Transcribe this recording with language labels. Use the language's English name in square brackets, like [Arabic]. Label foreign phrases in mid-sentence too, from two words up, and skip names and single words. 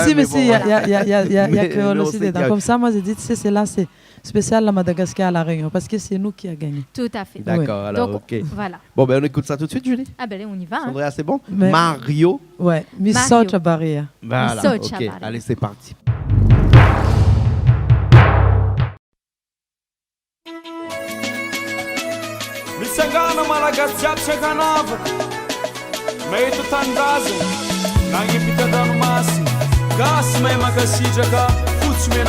[French] Si, mais il y a créole aussi dedans. Comme ça, moi, j'ai dit, c'est là, c'est spécial la Madagascar à La Réunion, parce que c'est nous qui a gagné. Tout à fait. D'accord, alors, donc, ok. Voilà. Bon, on écoute ça tout de suite, Julie. Ah ben on y va. Sandria, c'est bon? Mario. Ouais, Misocha Baria. Voilà, ok. Allez, c'est parti. [Malagasy] Misangana malagasy jiaby tsy ankanavaka mahita tanindrazana nagnipita ranomasina gasy mahay makasitraka fotsy mena